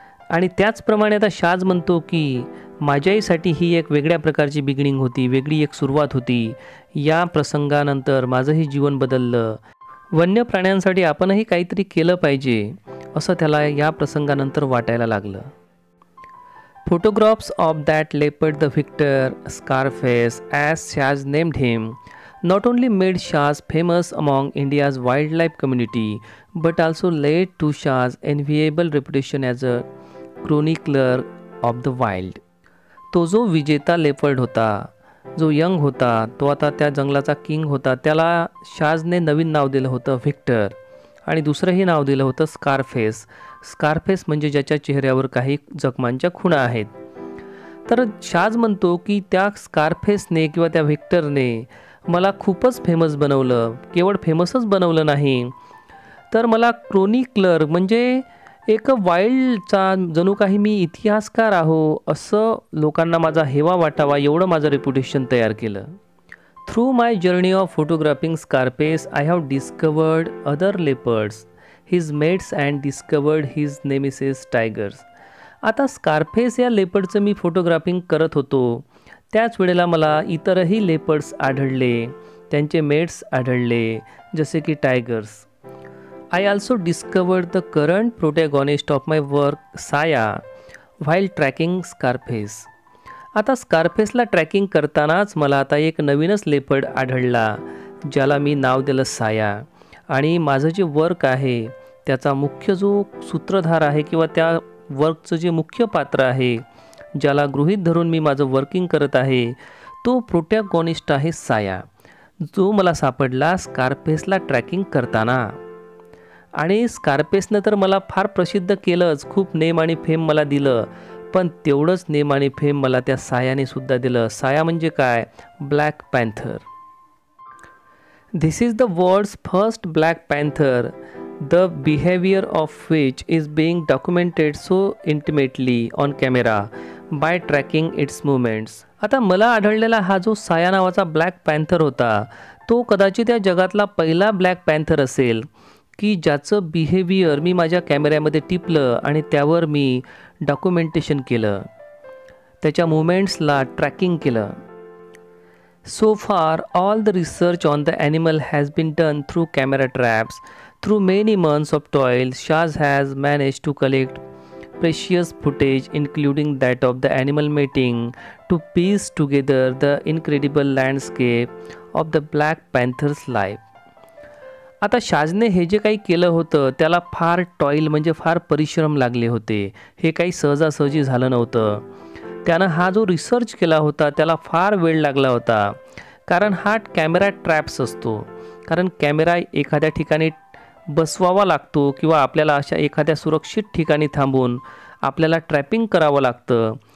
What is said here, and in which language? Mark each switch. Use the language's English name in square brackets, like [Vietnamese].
[Marathi] आणि त्याचप्रमाणे आता शाज म्हणतो की माझ्याहीसाठी ही एक वेगळ्या प्रकारची बिगिनिंग होती, वेगळी एक सुरुवात होती. या प्रसंगानंतर माझंही जीवन बदललं. वन्य प्राण्यांसाठी आपणही काहीतरी केलं पाहिजे असं त्याला या प्रसंगानंतर वाटायला लागलं. [English] Photographs of that leopard, the victor, Scarface, as Shaz named him, not only made Shaz famous among India's wildlife community, but also led to Shaz's enviable reputation as a chronicler of the wild. [Marathi] तो जो विजेता leopard होता, जो young होता, तो आता त्या जंगलाचा किंग होता. त्याला शाजने नवीन नाव दिलं होतं व्हिक्टर आणि दुसरंही नाव दिलं होतं स्कारफेस. स्कारफेस म्हणजे ज्याच्या चेहऱ्यावर काही जखमांच्या खुणा आहेत. तर शाज म्हणतो की त्या स्कारफेसने किंवा त्या व्हिक्टरने मला खूपच फेमस बनवलं. केवळ फेमसच बनवलं नाही तर मला क्रोनिकलर म्हणजे एक वाईल्डचा जणू काही मी इतिहासकार आहो असं लोकांना माझा हेवा वाटावा एवढं माझं रेप्युटेशन तयार केलं. [English] Through my journey of photographing Scarface I have discovered other leopards, his mates and discovered his nemesis tigers. [Marathi] आता स्कारफेस या लेपर्डचं मी फोटोग्राफिंग करत होतो त्याच वेळेला मला इतरही लेपर्ड्स आढळले, त्यांचे मेट्स आढळले जसे की tigers. [English] I also discovered the current protagonist of my work, Saya, while tracking Scarface. [Marathi] आता स्कारफेसला ट्रॅकिंग करतानाच मला आता एक नवीनच लेपर्ड आढळला ज्याला मी नाव दिलं साया. आणि माझं जे वर्क आहे त्याचा मुख्य जो सूत्रधार आहे किंवा त्या वर्कचं जे मुख्य पात्र आहे ज्याला गृहीत धरून मी माझं वर्किंग करत आहे, तो प्रोटॅगॉनिस्ट आहे साया, जो मला सापडला स्कारफेसला ट्रॅकिंग करताना. आणि स्कारफेसनं तर मला फार प्रसिद्ध केलंच, खूप नेम आणि फेम मला दिलं, पण तेवढंच नेम आणि फेम मला त्या सायाने सुद्धा दिलं. साया म्हणजे काय? Black panther. [English] This is the world's first black panther, the behavior of which is being documented so intimately on camera by tracking its movements. [Marathi] आता मला आढळलेला हा जो साया नावाचा ब्लॅक पॅन्थर होता, तो कदाचित या जगातला पहिला ब्लॅक पॅन्थर असेल की ज्याचं बिहेवियर मी माझ्या कॅमेऱ्यामध्ये टिपलं आणि त्यावर मी डॉक्युमेंटेशन केलं, त्याच्या मुवमेंट्सला ट्रॅकिंग केलं. [English] So far, all the research on the animal has been done through camera traps. Through many months of toil, Shaz has managed to collect precious footage, including that of the animal mating, to piece together the incredible landscape of the Black Panther's life. [Marathi] आता शाजने हे जे काही केलं होतं त्याला फार टॉईल म्हणजे फार परिश्रम लागले होते. हे काही सहजासहजी झालं नव्हतं. त्यानं हा जो रिसर्च केला होता त्याला फार वेळ लागला होता, कारण हा कॅमेरा ट्रॅप्स असतो. कारण कॅमेरा एखाद्या ठिकाणी बसवावा लागतो किंवा आपल्याला अशा एखाद्या सुरक्षित ठिकाणी थांबून आपल्याला ट्रॅपिंग करावं लागतं.